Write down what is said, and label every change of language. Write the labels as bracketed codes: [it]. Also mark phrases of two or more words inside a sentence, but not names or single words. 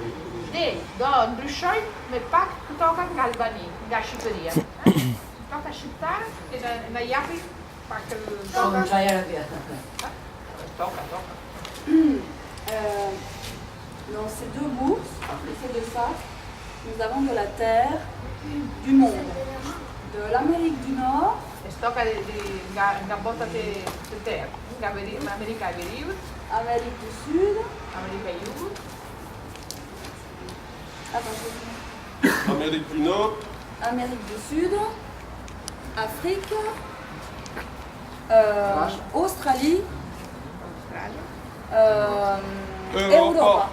[sq] Dhe do ndryshojnë me pak tokat nga Albani, nga Shqipëria. Toka shqiptare e na japi pak toka. [fr] Dans ces deux bourses, c'est de ça, nous avons de la terre du monde, de l'Amérique du Nord. [sq] Toka nga bota të terë, nga Amerika e Veriut, [fr] Amérique du Sud, [sq] Amerika e Jugut, [fr] Amérique du Nord, Amérique du Sud, Afrique, Australie, Europa.